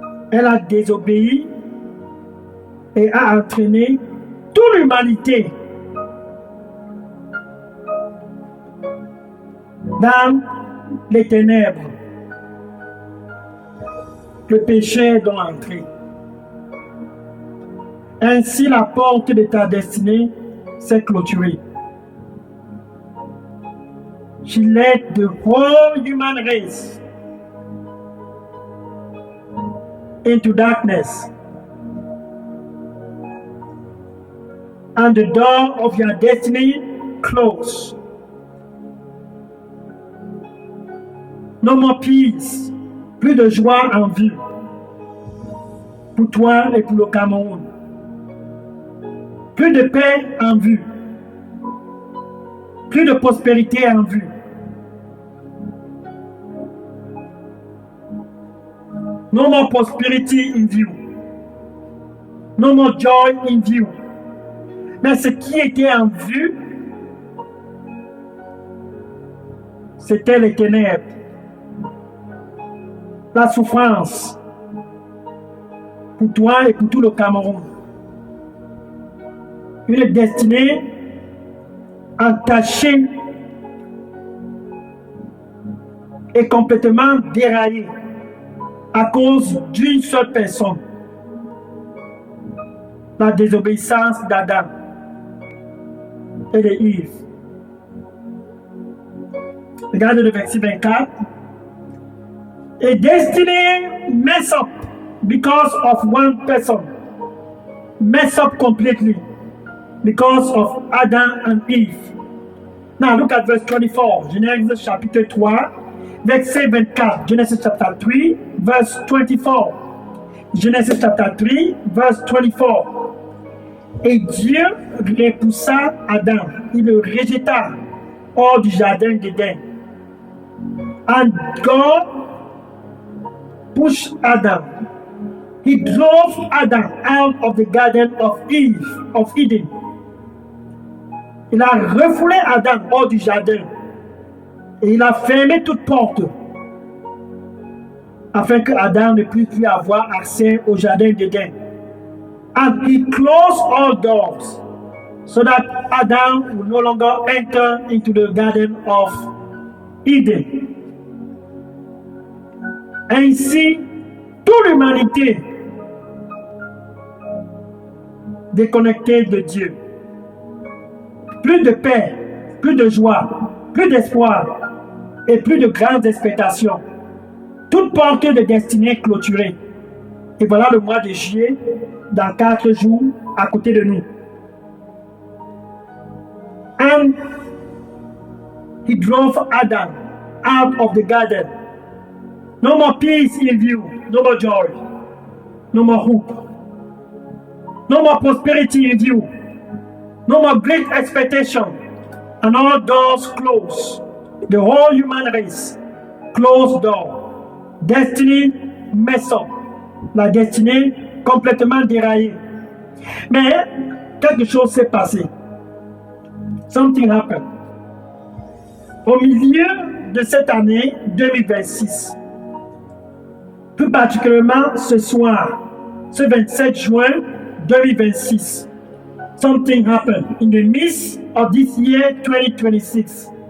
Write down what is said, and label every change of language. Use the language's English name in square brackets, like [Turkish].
[French] Elle a désobéi et a entraîné toute l'humanité dans les ténèbres. Le péché est donc entré. Ainsi, la porte de ta destinée s'est clôturée. [English] She led the whole human race into darkness. And the door of your destiny closed. No more peace. [French] Plus de joie en vue. Pour toi et pour le Cameroun. Plus de paix en vue. Plus de prospérité en vue. [English] No more prosperity in view. No more joy in view. [French] Mais ce qui était en vue, c'était les ténèbres, la souffrance pour toi et pour tout le Cameroun. Une destinée entachée et complètement déraillée à cause d'une seule personne, la désobéissance d'Adam et de Yves. Regardez le verset 24. [English] A destiny mess up because of one person. Mess up completely because of Adam and Eve. Now look at verse 24. [French] Genèse chapitre 3, verset 24. [English] Genesis chapter 3, verse 24. Genesis chapter 3, verse 24. [French] Et Dieu repoussa Adam, il le rejeta hors du jardin d'Éden. [English] And God pushed Adam. He drove Adam out of the garden of Eden. [French] Il a refoulé Adam hors du jardin et il a fermé toute porte afin que Adam ne puisse plus avoir accès au jardin d'Éden. [English] And he closed all doors so that Adam will no longer enter into the garden of Eden. [French] Ainsi, toute l'humanité déconnectée de Dieu. Plus de paix, plus de joie, plus d'espoir et plus de grandes expectations. Toute porte de destinée clôturée. Et voilà le mois de juillet, dans 4 jours, à côté de nous. [English] And he drove Adam out of the garden. No more peace in view, no more joy, no more hope, no more prosperity in view, no more great expectation, and all doors closed. The whole human race, closed door. Destiny mess up. [French] La destinée complètement déraillée. Mais quelque chose s'est passé. [English] Something happened. [French] Au milieu de cette année 2026, plus particulièrement ce soir, ce 27 juin 2026, [English] something happened in the midst of this year 2026.